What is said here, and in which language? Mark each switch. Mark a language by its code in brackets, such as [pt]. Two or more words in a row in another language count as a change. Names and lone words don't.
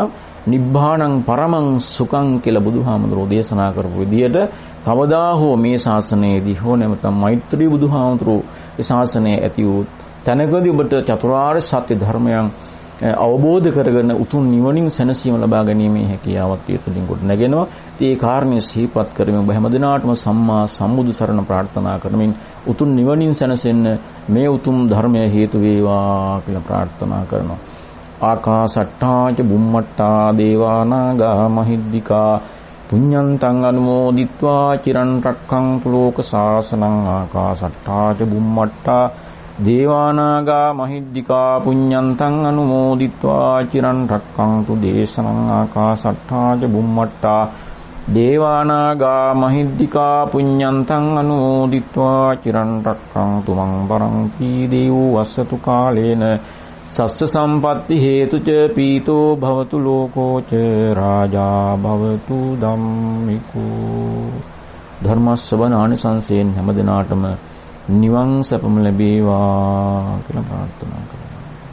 [pi] නිබ්බාණං පරමං සුඛං [si] කියලා බුදුහාමුදුරෝ දේශනා කරපු විදිහට කවදා හෝ මේ ශාසනයේදී හෝ නැත්නම් මෛත්‍රී බුදුහාමුදුරෝ ඒ ශාසනය ඇති වූ තැනකදී ඔබට චතුරාර්ය සත්‍ය ධර්මයන් අවබෝධ කරගෙන උතුම් නිවනින් සැනසීම ලබා ගැනීමේ හැකියාවත් ඒ තුළින් ගොඩ නැගෙනවා. ඒ කාරණේ සිහිපත් කරමින් ඔබ හැමදිනාටම සම්මා සම්බුදු සරණ ප්‍රාර්ථනා කරමින් උතුම් නිවනින් සැනසෙන්න මේ උතුම් ධර්මය හේතු වේවා කියලා ප්‍රාර්ථනා කරනවා. [pi] ආකාසට්ටා ච බුම්මට්ටා දේවානාගා මහිද්దికා පුඤ්ඤන්තං අනුමෝදිත්වා චිරන් රක්ඛන්තු ලෝක සාසනං. ආකාසට්ටා ච බුම්මට්ටා දේවානාගා මහිද්దికා පුඤ්ඤන්තං අනුමෝදිත්වා චිරන් රක්ඛන්තු දේශනං. ආකාසට්ටා ච බුම්මට්ටා දේවානාගා මහිද්దికා පුඤ්ඤන්තං අනුමෝදිත්වා චිරන් රක්ඛන්තු මං පරන්ති. දේවෝ වස්සතු කාලේන සස්ස සම්පatti හේතුච පීතෝ භවතු ලෝකෝ ච රාජා භවතු ධම්මිකෝ. [si] ධර්ම ශ්‍රවණානිසංසයෙන් හැමදිනාටම නිවන් සැපම ලැබේවා කියලා ප්‍රාර්ථනා කරනවා.